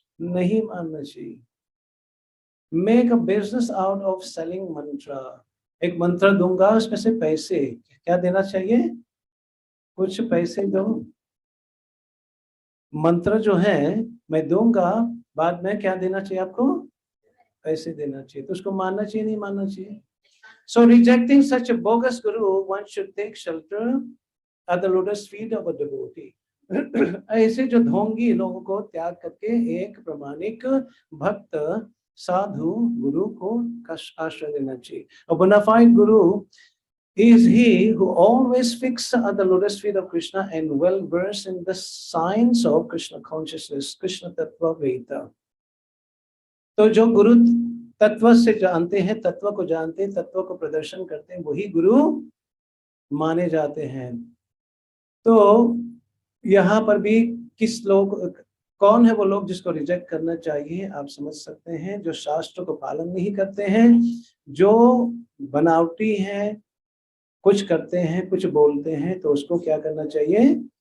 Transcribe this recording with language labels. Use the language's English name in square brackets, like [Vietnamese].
[Hindi] नहीं मानना चाहिए। [English] make a business out of selling मंत्र, [Hindi] एक मंत्र दूंगा उसमें से पैसे क्या देना चाहिए? कुछ पैसे दो। मंत्र जो है मैं दूंगा, बाद में क्या देना चाहिए आपको? पैसे देना चाहिए। तो उसको मानना चाहिए नहीं मानना चाहिए? [English] So rejecting such a bogus guru, one should take shelter at the lotus feet of a devotee. [Hindi] ऐसे जो ढोंगी लोगों को त्याग करके एक प्रामाणिक भक्त साधु गुरु को आश्रय देना चाहिए। [English] A bona fide guru is he who always fixed at the lotus feet of Krishna and well versed in the science of Krishna consciousness, Krishna Tattva Veda। [Hindi] तो जो गुरु तत्व से जानते हैं, तत्व को जानते हैं, तत्व को प्रदर्शन करते हैं, वही गुरु माने जाते हैं। तो यहाँ पर भी किस लोग, कौन है वो लोग जिसको रिजेक्ट करना चाहिए? आप समझ सकते हैं, जो शास्त्र को पालन नहीं करते हैं, जो बनावटी हैं, कुछ करते हैं कुछ बोलते हैं, तो उसको क्या करना चाहिए?